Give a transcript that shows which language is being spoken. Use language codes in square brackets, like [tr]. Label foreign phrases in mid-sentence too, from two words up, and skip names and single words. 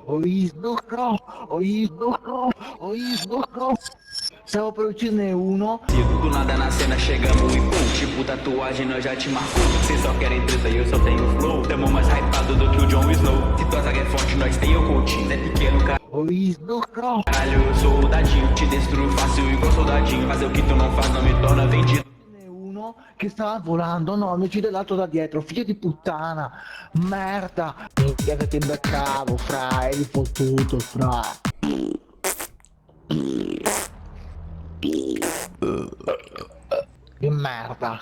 [it] ho visto, ho visto. Stavo per ucciderne uno. [pt] Do nada na cena chegamos e pum, tipo tatuagem nós já te marcou. Cê só querem treta e eu só tenho flow. Tamo mais hypado do que o Jon Snow. Se tua zaga é forte, nós tem o coaching. É pequeno, [it] Ho visto, [pt] caralho, eu sou o dadinho. Te destruo fácil igual soldadinho. Fazer o que tu não faz não me torna vendido. [it] uno che stava volando, no, mi uccide l'altro da dietro, figlio di puttana, merda. Minchia che ti beccavo, fra, eri fottuto, fra. Che merda.